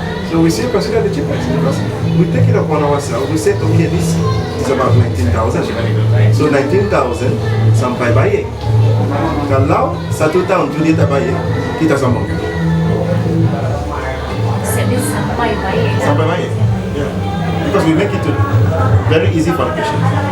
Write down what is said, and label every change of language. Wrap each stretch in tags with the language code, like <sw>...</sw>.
<en>So we still consider the cheapest because we take it upon ourselves. We said, okay, this is about 19,000.</en> <ms>So 19,000 sampai baik. Kalau 1 tahun tu dia tak baik, kita sambungkan. Sampai baik. Sampai baik. Yeah.</ms> <en>Because we make it very easy for the patient.</en>